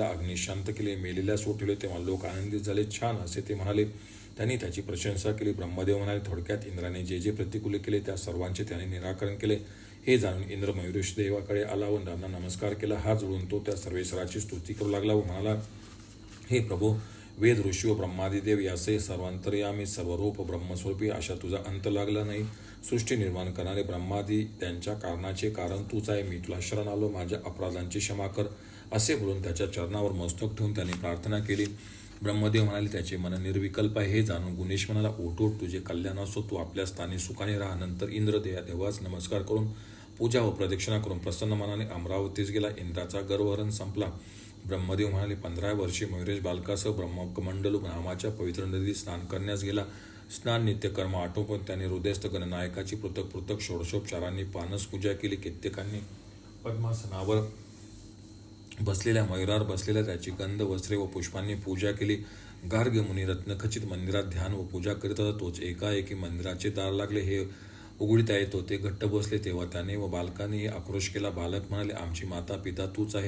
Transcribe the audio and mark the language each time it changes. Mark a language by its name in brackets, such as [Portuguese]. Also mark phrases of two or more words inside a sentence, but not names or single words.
[Marathi] अग्नी शांत केले. मेलेल्यास उठवले. तेव्हा लोक आनंदित झाले. छान असे ते म्हणाले. त्यांनी त्याची प्रशंसा केली. ब्रह्मदेव म्हणाले, थोडक्यात इंद्राने जे जे प्रतिकूल केले त्या सर्वांचे त्याने निराकरण केले. हे जाणून इंद्र मयुरेश देवाकडे आला व त्यांना नमस्कार केला. हात जोडून तो त्या सर्वेश्वराची स्तुती करू लागला व म्हणाला, हे प्रभो, वेद, ऋषी व ब्रह्मादी देव यासही सर्वांतर्यामी सर्वरूप ब्रह्मस्वरूपी अशा तुझा अंत लागला नाही. सृष्टी निर्माण करणारे ब्रह्मादी त्यांच्या कारणाचे कारण तूच आहे. मी तुला शरण आलो, माझ्या अपराधांची क्षमा कर. असे बोलून त्याच्या चरणावर मस्तक ठेवून त्यांनी प्रार्थना केली. ब्रह्मदेव म्हणाले, त्याचे मन निर्विकल्प आहे. हे जाणून गुणेश म्हणाला, ओट तुझे कल्याण असो, तू आपल्या स्थानी सुखाने राहा. नंतर इंद्र देवास नमस्कार करून पूजा व प्रदक्षिणा करून प्रसन्न मनाने अमरावतीस गेला. इंद्राचा गर्वहरण संपला. ब्रह्मदेव म्हणाले, 15 वर्षी मयुरेश बालकासह ब्रह्मकमंडलू नावाच्या पवित्र नदीत स्नान करण्यास गेला. स्नान नित्यकर्म आटोपून त्याने हृदयस्थ गणनायकाची पृथक पृथक षोडशोपचारांनी पानस पूजा केली. कित्येकांनी पद्मासनावर बसलेल्या मयुरावर बसलेल्या त्याची गंध, वस्त्रे व पुष्पांनी पूजा केली. गार्ग मुनी रत्नखचित मंदिरात ध्यान व पूजा करीत होता. तोच एकाएकी मंदिराचे दार लागले. हे उघडीत येत होते. घट्ट बसले. तेव्हा त्याने व बालकानेही आक्रोश केला. बालक म्हणाले, आमची माता पिता तूच आहे.